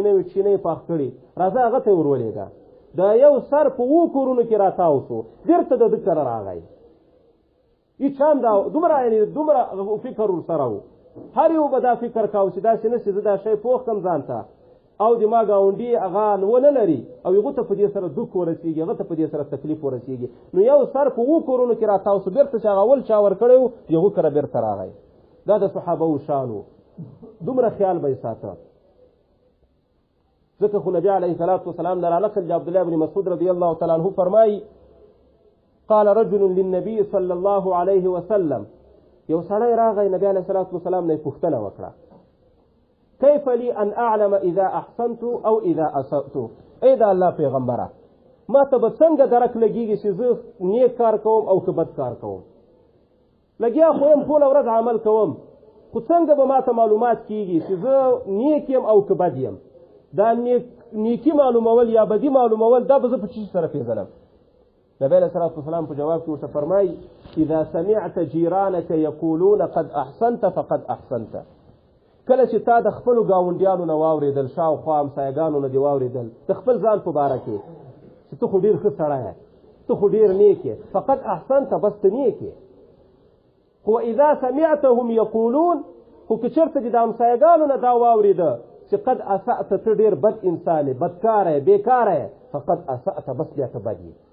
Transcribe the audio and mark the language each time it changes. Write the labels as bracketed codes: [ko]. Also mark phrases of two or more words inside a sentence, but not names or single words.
[ps] نه وي چې نه یې پاخ کړي راځه هغه ته یې ورولېږه د یو سر په 7 کورونو کې راتاو شو بېرته د ده کره راغی هېچ هم دا دومره فکر ورسره و هر یو به دا فکر کاو چې داسې نه شي زه دا شی پوخ کړم ځان ته او د ما ګاونډي هغه ونه لري او هغو ته په دې سره دوک ورسېږي هغه ته په دې سره تکلیف ورسېږي نو یو سر په 7 کورونو کې راتاو شو بېرته چې هغه اول چا ورکړی و هغو کره بېرته راغی دا د صحابهو شان و دومره خیال به یې ساته ځکه خو نبي [ar] علیه الصلاة والسلام [ps] در نقل د عبدالله بن مسعود [ar] رضی الله تعالی عنه [ps] فرمایي [ar] قال رجل للنبي صلى الله عليه وسلم [ps] یو سړی راغی نبي [ar] علیه الصلاة والسلام [ps] نه یې پوښتنه وکړه [ar] كيف لي ان اعلم اذا احسنت او اذا اسأت [ps] ای د الله پیغمبره ما ته به څنګه درک لګیږي چې زه نیک کار کوم او که بد کار کوم لګیا خو یم ټوله ورځ عمل کوم خو څنګه به ما ته معلومات کیږي چې زه نیک یم او که بد یم دا نیکی معلومول یا بدی معلومول دا به زه په څه سره پېژنم نبی [ar] علیه الصلاة والسلام [ps] په جواب کې ورته فرمایي [ar] اذا سمعت جیرانک یقولون قد احسنت فقد احسنت [ps] کله چې تا د خپلو ګاونډیانو نه واورېدل شاوخوا همسایګانو نه دې واورېدل د خپل ځان په باره کې چې ته خو ډېر ښه سړی یې ته خو ډېر نیک یې [ar] فقط احسنته [ps] بس ته نیک یې خو [ar] اذا سمعتهم یقولون [ps] خو که چېرته دې د همسایګانو نه دا واورېده چې [ar] قد اسأت [ps] ته ډېر بد انسان یې بدکاره یې بېکاره یې [ar] فقد اسأت [ps] بس بیا ته بد یې